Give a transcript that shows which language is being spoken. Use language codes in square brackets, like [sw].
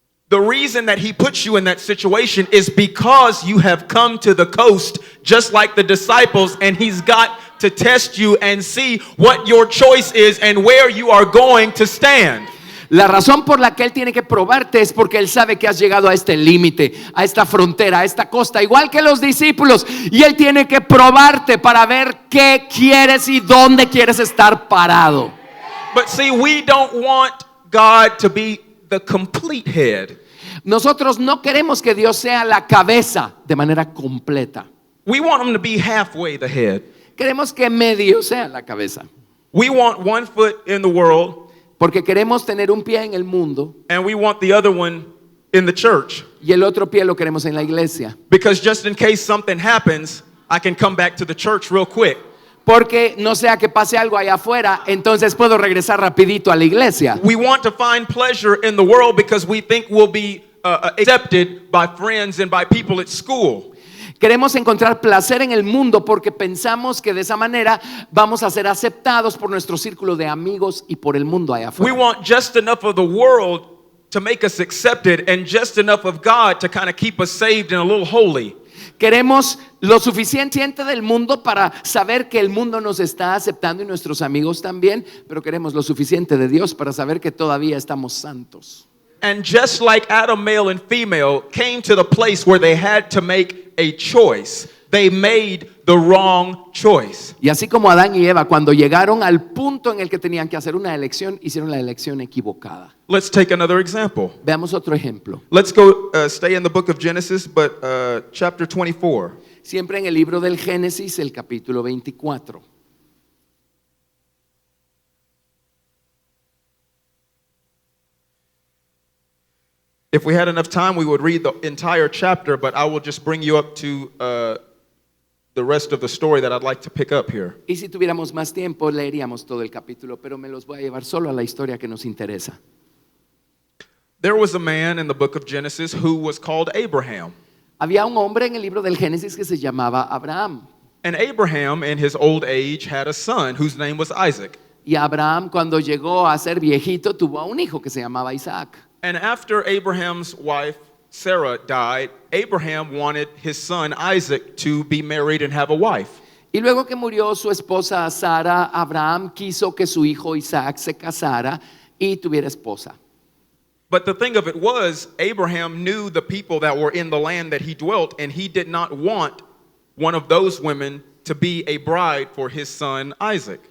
[en] The reason that he puts you in that situation is because you have come to the coast just like the disciples, and he's got to test you and see what your choice is and where you are going to stand. [es] La razón por la que Él tiene que probarte es porque Él sabe que has llegado a este límite, a esta frontera, a esta costa, igual que los discípulos. Y Él tiene que probarte para ver qué quieres y dónde quieres estar parado. [en] But see, we don't want God to be the complete head. [es] Nosotros no queremos que Dios sea la cabeza de manera completa. [en] We want him to be halfway the head. [es] Queremos que medio sea la cabeza. [en] We want one foot in the world [es] Porque queremos tener un pie en el mundo [en] and we want the other one in the church. [es] y el otro pie lo queremos en la iglesia. [en] Because just in case something happens, I can come back to the church real quick. [es] Porque no sea que pase algo allá afuera, entonces puedo regresar rapidito a la iglesia. [en] We want to find pleasure in the world because we think we'll be accepted by friends and by people at school. [es] Queremos encontrar placer en el mundo porque pensamos que de esa manera vamos a ser aceptados por nuestro círculo de amigos y por el mundo allá [en] We [es] afuera. [en] want just enough of the world to make us accepted and just enough of God to kind of keep us saved and a little holy. [es] Queremos lo suficiente del mundo para saber que el mundo nos está aceptando y nuestros amigos también, pero queremos lo suficiente de Dios para saber que todavía estamos santos. [en] And just like Adam, male and female, came to the place where they had to make a choice, they made the wrong choice. [es] Y así como Adán y Eva, cuando llegaron al punto en el que tenían que hacer una elección, hicieron la elección equivocada. [en] Let's take another example. [es] Veamos otro ejemplo. [en] Let's go stay in the book of Genesis, but chapter 24. [es] Siempre en el libro del Génesis, el capítulo 24. [en] If we had enough time, we would read the entire chapter, but I will just bring you up to the rest of the story that I'd like to pick up here. [es] Y si tuviéramos más tiempo, leeríamos todo el capítulo, pero me los voy a llevar solo a la historia que nos interesa. [en] There was a man in the book of Genesis who was called Abraham. [es] Había un hombre en el libro del Génesis que se llamaba Abraham. [en] And Abraham, in his old age, had a son whose name was Isaac. [es] Y Abraham, cuando llegó a ser viejito, tuvo a un hijo que se llamaba Isaac. [en] And after Abraham's wife, Sarah, died, Abraham wanted his son Isaac to be married and have a wife. [es] Y luego que murió su esposa Sara, Abraham quiso que su hijo Isaac se casara y tuviera esposa. [en] But the thing of it was, Abraham knew the people that were in the land that he dwelt, and he did not want one of those women to be a bride for his son Isaac.